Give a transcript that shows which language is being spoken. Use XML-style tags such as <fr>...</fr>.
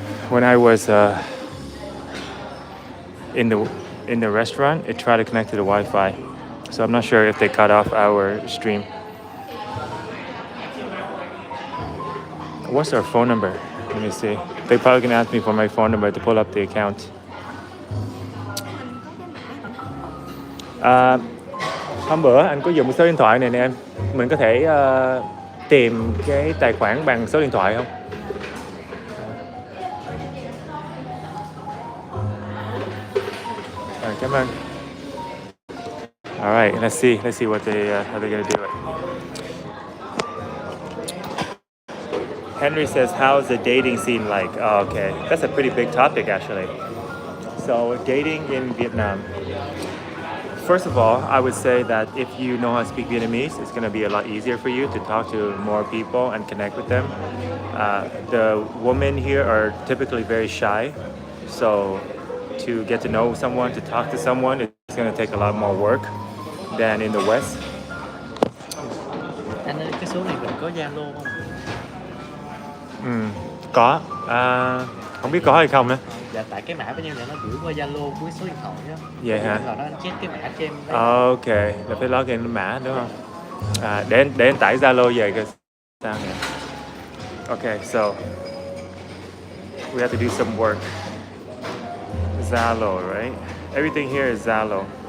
<en>When I was in the restaurant, it tried to connect to the Wi-Fi. So I'm not sure if they cut off our stream. What's our phone number? Let me see. They're probably gonna ask me for my phone number to pull up the account.</en> <vi>Hôm bữa anh có dùng số điện thoại này nè em. Mình có thể tìm cái tài khoản bằng số điện thoại không? Cảm ơn.</vi> <en>All right, let's see what how they're gonna do it. Henry says, how's the dating scene like? Oh, okay, that's a pretty big topic actually. So dating in Vietnam. First of all, I would say that if you know how to speak Vietnamese, it's gonna be a lot easier for you to talk to more people and connect with them. The women here are typically very shy, so to get to know someone, to talk to someone, it's gonna take a lot more work than in the West.</en> <vi>Anh ơi, cái số này mình có Zalo không? Có. Không biết có hay không nữa. Dạ, tại cái mã bên em là nó gửi qua Zalo với số điện thoại á. Vậy hả? Là nó check cái mã cho em. Ok, là phải login cái mã đúng không? Để anh tải Zalo về coi sao nè.</vi> <en>Okay, so we have to do some work. Zalo, right? Everything here is Zalo.</en>